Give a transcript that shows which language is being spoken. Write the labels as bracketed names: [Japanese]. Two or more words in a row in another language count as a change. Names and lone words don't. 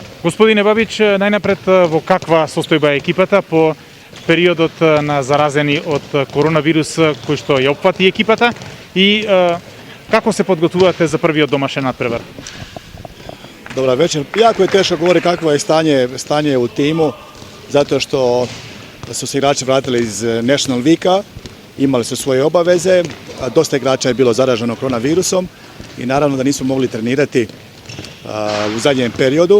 [Macedonian] Господине Бабич, најнапред во каква состојба е екипата по периодот на заразени од коронавирус кој што ја опфати екипата и како се подготвувате за првиот домашен надпревар? [Croatian] Dobra večer. Jako je teško govoriti kakvo je stanje u timu, zato što su se igrači vratili iz [English] National Weeka, [Croatian] imali su svoje obaveze, a dosta igrača je bilo zaraženo koronavirusom i naravno da nismo mogli trenirati u zadnjem periodu.